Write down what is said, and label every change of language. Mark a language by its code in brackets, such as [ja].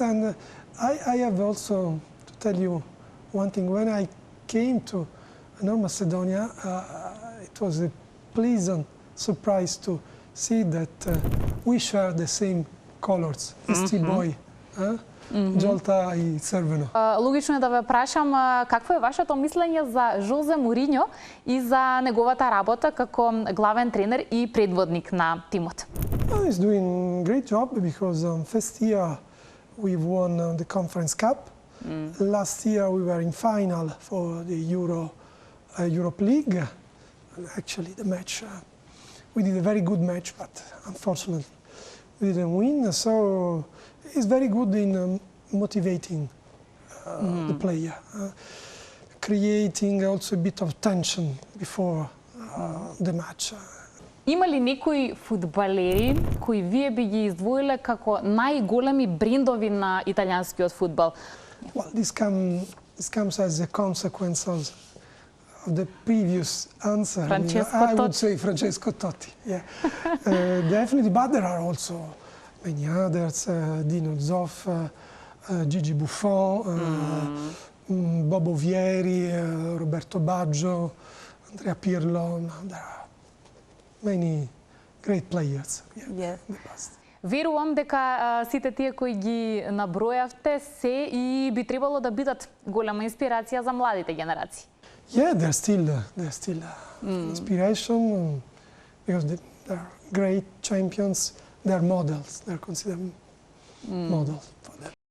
[en] And I have also to tell you one thing. When I came to North Macedonia, it was a pleasant surprise to see that we share the same colors, [mk] isti boji, жолта и црвено. Логично е да ве прашам какво е вашето мислење за Жозе Мориньо и за неговата работа како главен тренер и предводник на тимот? [en] He's doing great job because first year we won the Conference Cup. Last year we were in final for the Europe League. Actually, the match we did a very good match, but unfortunately we didn't win. So he's very good in motivating the player, creating also a bit of tension before the match. [mk] Има ли некои фудбалери кои вие би ги издвоиле како најголеми брендови на италијанскиот фудбал? [en] Well, this comes as a consequence of the previous answer. I would say Francesco Totti. Yeah, definitely. But there are also many others: Dino Zoff, Gigi Buffon, Bobo Vieri, Roberto Baggio, Andrea Pirlo. There are many great players in the past. [mk] Верувам дека сите тие кои ги набројавте се и би требало да бидат голема инспирација за младите генерации. [en] Yeah, they're still inspiration because they're great champions. They're models. They're considered models for them.